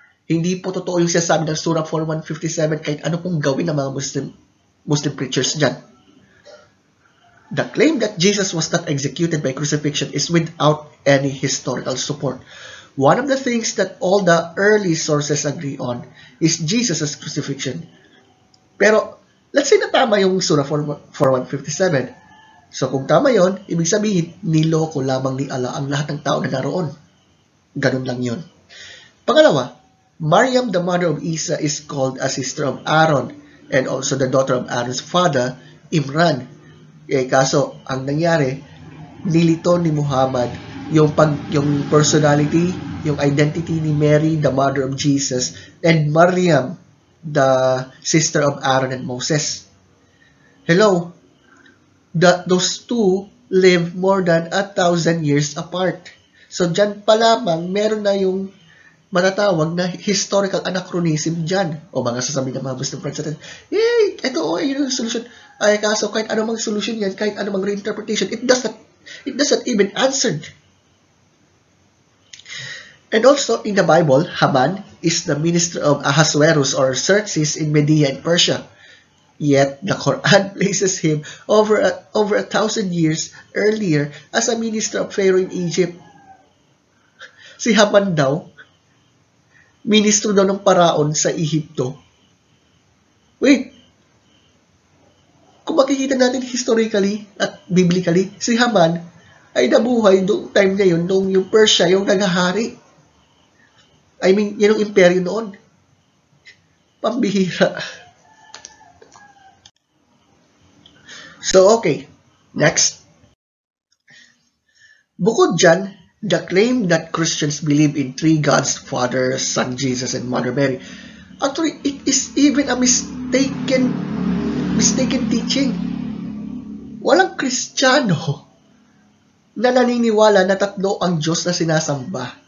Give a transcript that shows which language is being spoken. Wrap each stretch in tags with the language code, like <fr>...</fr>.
<tl>Hindi po totoo yung sinasabi ng Surah 4157 kahit ano pong gawin ng mga Muslim preachers dyan.</tl> <en>The claim that Jesus was not executed by crucifixion is without any historical support. One of the things that all the early sources agree on is Jesus' crucifixion.</en> <tl>Pero, let's say na tama yung Surah 4157. So, kung tama yon, ibig sabihin, niloko lamang ni Allah ang lahat ng tao na naroon. Ganun lang yun. Pangalawa,</tl> <en>Maryam, the mother of Isa, is called a sister of Aaron and also the daughter of Aaron's father, Imran.</en> <tl>Kaso, ang nangyari, nilito ni Muhammad yung personality, yung identity ni Mary,</tl> <en>the mother of Jesus,</en> <tl>and Maryam,</tl> <en>the sister of Aaron and Moses. Hello, those two live more than 1,000 years apart.</en> <tl>So, dyan pa lamang, meron na yung matatawag na historical anachronism dyan. O mga sasabihin ng mga Muslim friends natin, ito yun yung solution. Ay, kaso kahit anumang solution yan, kahit anumang reinterpretation,</tl> <en>it does not even answered. And also, in the Bible, Haman is the minister of Ahasuerus or Xerxes in Media and Persia. Yet, the Quran places him over 1,000 years earlier as a minister of Pharaoh in Egypt.</en> <tl>Si Haman daw, ministro daw ng paraon sa Ehipto. Wait, kung makikita natin historically at biblically, si Haman ay nabuhay noong time na yun, noong yung Persia, yung naghahari.</tl> <en>I mean,</en> <tl>yun yung imperyo noon. Pambihira.</tl> <en>So, okay. Next.</en> <tl>Bukod dyan,</tl> <en>the claim that Christians believe in three gods, Father, Son, Jesus, and Mother Mary. Actually, it is even a mistaken teaching.</en> <tl>Walang Kristiyano na naniniwala na tatlo ang Diyos na sinasamba.</tl>